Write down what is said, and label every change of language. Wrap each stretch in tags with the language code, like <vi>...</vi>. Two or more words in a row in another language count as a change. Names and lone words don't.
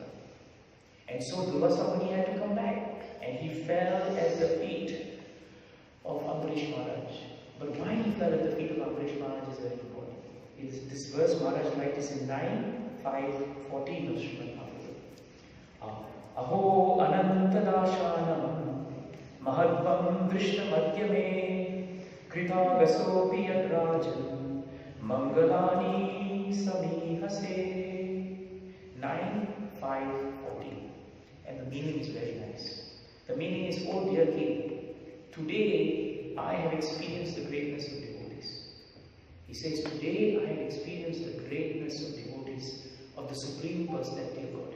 <en>And so Devakinandan had to come back. And he fell at the feet of Ambrish Maharaj. But why he fell at the feet of Ambrish Maharaj is very important. This verse Maharaj writes in 9:5-14 of Srimad Bhagavatam.</en> <sa>Aho anantadashanam mahadvam drishna madhyame krita gasopi yadrajan mangalani samihase.</sa> <en>9:5-14. And the meaning is very nice. The meaning is, oh dear king, today I have experienced the greatness of devotees. He says, today I have experienced the greatness of devotees of the Supreme Personality of Godhead.</en>